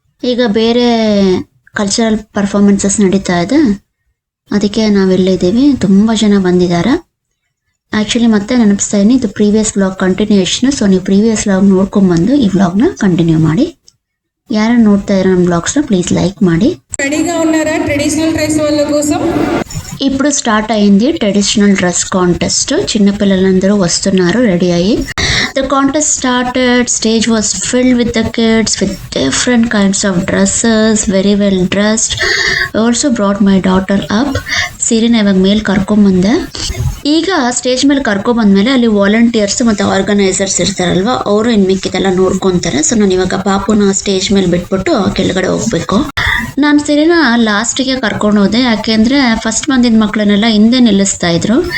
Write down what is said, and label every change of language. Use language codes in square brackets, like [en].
[kn] ಈಗ ಬೇರೆ cultural performances ನಡೀತಾ ಇದೆ, ಅದಕ್ಕೆ ನಾವೆಲ್ಲಿದ್ದೀವಿ. ತುಂಬ ಜನ ಬಂದಿದ್ದಾರೆ. ಆ್ಯಕ್ಚುಲಿ ಮತ್ತೆ ನೆನಪಿಸ್ತಾ ಇದ್ದೀನಿ, ಇದು ಪ್ರೀವಿಯಸ್ ವ್ಲಾಗ್ ಕಂಟಿನ್ಯೂಯೇಷನ್. ಸೊ ನೀವು ಪ್ರೀವಿಯಸ್ ವ್ಲಾಗ್ ನೋಡ್ಕೊಂಬಂದು ಈ ವ್ಲಾಗ್ನ ಕಂಟಿನ್ಯೂ ಮಾಡಿ. ಯಾರು ನೋಡ್ತಾ ಇರೋ ನಮ್ಮ ವ್ಲಾಗ್ಸ್ನ [en] please like [kn] ಮಾಡಿ. [te] రెడీగా ఉన్నారా ట్రెడిషనల్ డ్రెస్ వాళ్ళ కోసం? ఇప్పుడు స్టార్ట్ అయింది ట్రెడిషనల్ డ్రెస్ కాంటెస్ట్. చిన్నపిల్లలందరూ వస్తున్నారు రెడీ అయ్యి. [en] The contest started. Stage was filled with the kids with different kinds of dresses, very well dressed. I also brought my daughter up. [kn] ಸೀರೆನ ಇವಾಗ ಮೇಲೆ ಕರ್ಕೊಂಬಂದೆ. ಈಗ ಸ್ಟೇಜ್ ಮೇಲೆ ಕರ್ಕೊಂಬಂದ್ಮೇಲೆ ಅಲ್ಲಿ ವಾಲಂಟಿಯರ್ಸ್ ಮತ್ತು ಆರ್ಗನೈಸರ್ಸ್ ಇರ್ತಾರಲ್ವ, ಅವರು ಇನ್ನು ಮಿಕ್ಕಿದೆಲ್ಲ ನೋಡ್ಕೊತಾರೆ. ಸೊ ನಾನು ಇವಾಗ ಪಾಪುನ ಸ್ಟೇಜ್ ಮೇಲೆ ಬಿಟ್ಬಿಟ್ಟು ಕೆಳಗಡೆ ಹೋಗ್ಬೇಕು. ನಾನು ಸೀರೆನ ಲಾಸ್ಟಿಗೆ ಕರ್ಕೊಂಡು ಹೋದೆ, ಯಾಕೆಂದರೆ ಫಸ್ಟ್ ಬಂದಿದ್ದ ಮಕ್ಕಳನ್ನೆಲ್ಲ ಹಿಂದೆ ನಿಲ್ಲಿಸ್ತಾ ಇದ್ರು.